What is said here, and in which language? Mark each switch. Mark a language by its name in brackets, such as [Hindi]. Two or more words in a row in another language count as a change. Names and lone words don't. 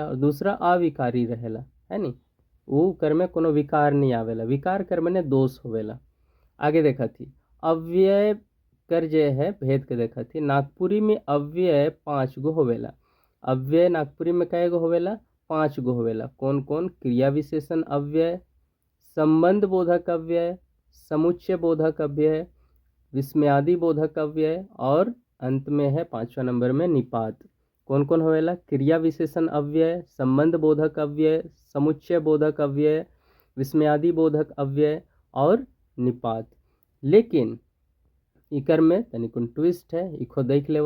[Sadri] और दूसरा अविकारी रहेला, है नी, वो कर में कोनो विकार नहीं आवेला। विकार कर में दोष होवेला। आगे देखा थी अव्यय कर जे है भेद के देखा थी। नागपुरी में अव्यय 5 गो होवेला। अव्यय नागपुरी में कई गो होवेला, 5 गो होवेला। कौन कौन? क्रिया विशेषण अव्यय, संबंध बोधक अव्यय, समुच्चय बोधक अव्यय, विस्मयादि बोधक अव्यय, और अंत में है 5वां नंबर में निपात। कौन कौन होवेला? क्रिया विशेषण अव्यय, संबंध बोधक अव्यय, समुच्चय बोधक अव्यय, विस्मयादि बोधक अव्यय और निपात। लेकिन इकर में तनिकुन ट्विस्ट है, इको देख लेवा।